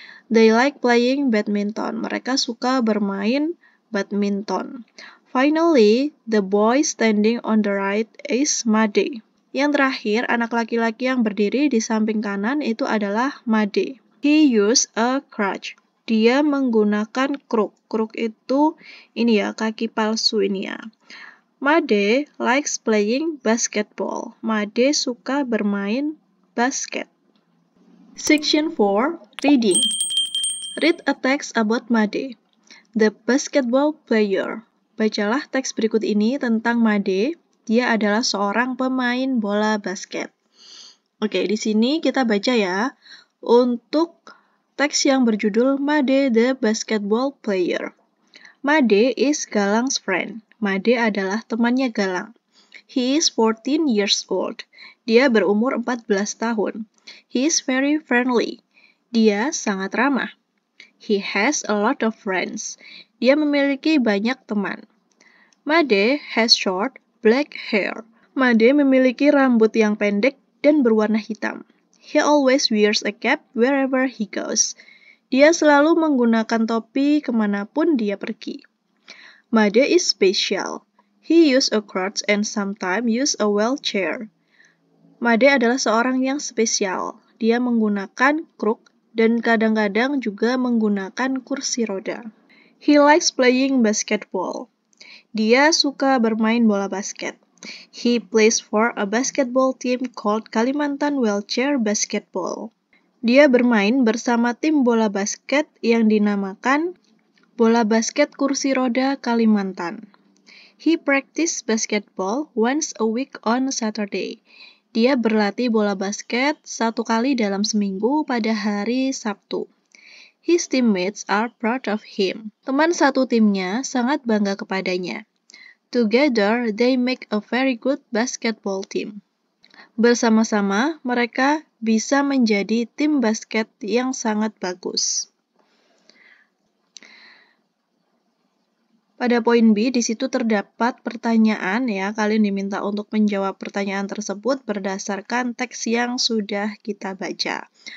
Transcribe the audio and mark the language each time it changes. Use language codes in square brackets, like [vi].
[en] They like playing badminton. [id] Mereka suka bermain badminton. [en] Finally, the boy standing on the right is Made. [id] Yang terakhir, anak laki-laki yang berdiri di samping kanan itu adalah Made. [en] He used a crutch. [id] Dia menggunakan kruk. Kruk itu ini ya, kaki palsu ini ya. [en] Made likes playing basketball. [id] Made suka bermain basket. [en] Section 4, reading. Read a text about Made, the basketball player. [id] Bacalah teks berikut ini tentang Made. Dia adalah seorang pemain bola basket. Oke, di sini kita baca ya. Untuk teks yang berjudul Made the basketball player. [en] Made is Galang's friend. [id] Made adalah temannya Galang. [en] He is 14 years old. [id] Dia berumur 14 tahun. [en] He is very friendly. [id] Dia sangat ramah. [en] He has a lot of friends. [id] Dia memiliki banyak teman. [en] Made has short, black hair. [id] Made memiliki rambut yang pendek dan berwarna hitam. [en] He always wears a cap wherever he goes. [id] Dia selalu menggunakan topi kemanapun dia pergi. [en] Made is special. He use a crutch and sometimes use a wheelchair. [id] Made adalah seorang yang spesial. Dia menggunakan kruk dan kadang-kadang juga menggunakan kursi roda. [en] He likes playing basketball. [id] Dia suka bermain bola basket. [en] He plays for a basketball team called Kalimantan Wheelchair Basketball. [id] Dia bermain bersama tim bola basket yang dinamakan Bola Basket Kursi Roda Kalimantan. [en] He practice basketball once a week on Saturday. [id] Dia berlatih bola basket 1 kali dalam seminggu pada hari Sabtu. [en] His teammates are proud of him. [id] Teman satu timnya sangat bangga kepadanya. [en] Together, they make a very good basketball team. [id] Bersama-sama, mereka bisa menjadi tim basket yang sangat bagus. Pada poin B, di situ terdapat pertanyaan ya. Kalian diminta untuk menjawab pertanyaan tersebut berdasarkan teks yang sudah kita baca.